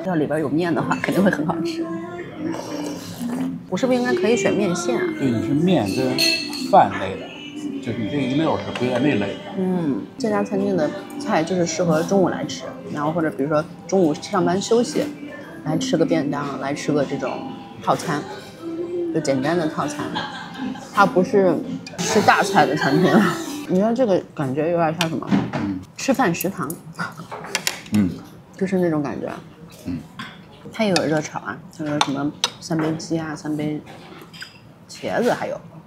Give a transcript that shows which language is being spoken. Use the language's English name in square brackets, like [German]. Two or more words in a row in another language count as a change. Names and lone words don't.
[Chinese] 要裡邊有麵的話，肯定會很好吃。我是不是應該可以選麵線啊？對，你是麵跟飯類的，就是你這一溜是歸在那類的。這家餐廳的菜就是適合中午來吃，然後或者比如說中午上班休息，來吃個便當，來吃個這種套餐。就簡單的套餐，它不是吃大菜的餐廳。你說這個感覺有點像什麼？吃飯食堂。就是那種感覺。它也有熱炒啊，像有什麼3杯雞啊，3杯茄子，還有。